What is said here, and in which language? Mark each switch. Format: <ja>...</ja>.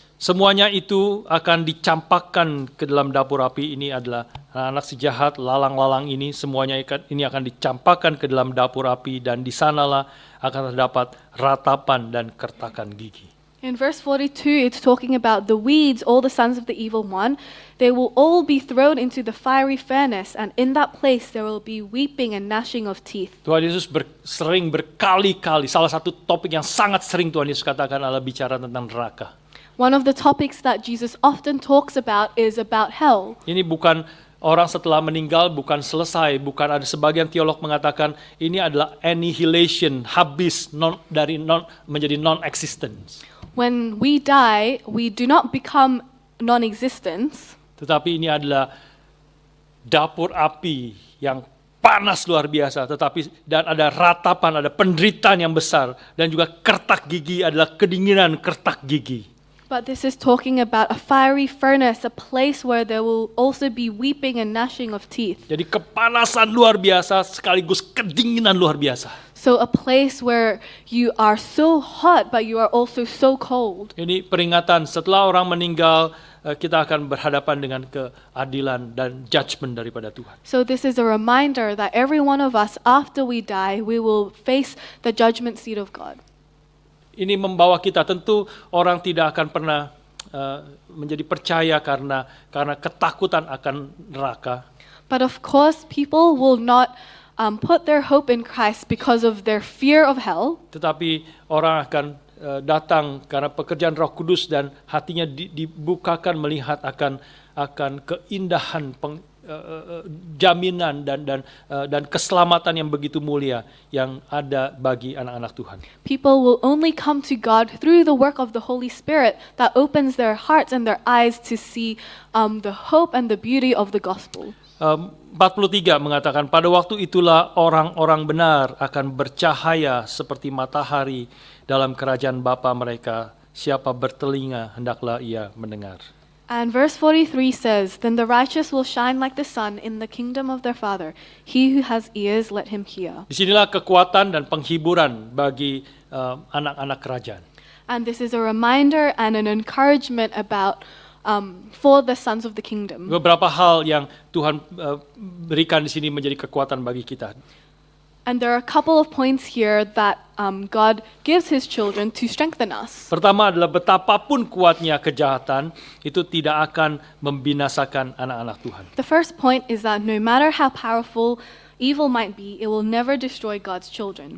<id>semuanya itu akan dicampakkan ke dalam dapur api. Ini adalah anak-anak si jahat, lalang-lalang ini, semuanya ini akan dicampakkan ke dalam dapur api, dan di sanalah akan terdapat ratapan dan kertakan gigi.</id> <en>In verse 42, it's talking about the weeds, all the sons of the evil one. They will all be thrown into the fiery furnace, and in that place there will be weeping and gnashing of teeth.</en> <id>Tuhan Yesus sering berkali-kali, salah satu topik yang sangat sering Tuhan Yesus katakan adalah bicara tentang neraka.</id> <en>One of the topics that Jesus often talks about is about hell.</en> <id>Ini bukan orang setelah meninggal, bukan selesai, bukan, ada sebagian teolog mengatakan ini adalah annihilation, habis, menjadi non-existence.</id> <en>When we die, we do not become non-existence,</en> <id>Tetapi ini adalah dapur api yang panas luar biasa, dan ada ratapan, ada penderitaan yang besar, dan juga kertak gigi adalah kedinginan kertak gigi.</id> <en>but this is talking about a fiery furnace, a place where there will also be weeping and gnashing of teeth.</en> <id>Jadi kepanasan luar biasa sekaligus kedinginan luar biasa.</id> <en>So a place where you are so hot, but you are also so cold.</en> <id>Ini peringatan setelah orang meninggal, kita akan berhadapan dengan keadilan dan judgment daripada Tuhan.</id> <en>So this is a reminder that every one of us, after we die, we will face the judgment seat of God.</en> <id>Ini membawa kita, tentu orang tidak akan pernah menjadi percaya karena ketakutan akan neraka.</id> <en>But of course, people will not put their hope in Christ because of their fear of hell.</en> <id>Tetapi orang akan datang karena pekerjaan Roh Kudus dan hatinya dibukakan melihat akan keindahan jaminan dan keselamatan yang begitu mulia yang ada bagi anak-anak Tuhan.</id> <en>People will only come to God through the work of the Holy Spirit that opens their hearts and their eyes to see the hope and the beauty of the gospel.</en> <id>43 mengatakan, pada waktu itulah orang-orang benar akan bercahaya seperti matahari dalam kerajaan Bapa mereka. Siapa bertelinga, hendaklah ia mendengar.</id> <en>And verse 43 says, Then the righteous will shine like the sun in the kingdom of their Father. He who has ears, let him hear.</en> <id>Disinilah kekuatan dan penghiburan bagi anak-anak kerajaan.</id> <en>And this is a reminder and an encouragement about for the sons of the kingdom.</en> <id>Beberapa hal yang Tuhan berikan di sini menjadi kekuatan bagi kita.</id> <en>And there are a couple of points here that God gives His children to strengthen us.</en> <id>Pertama adalah betapapun kuatnya kejahatan, itu tidak akan membinasakan anak-anak Tuhan.</id> <en>The first point is that no matter how powerful evil might be, it will never destroy God's children.</en>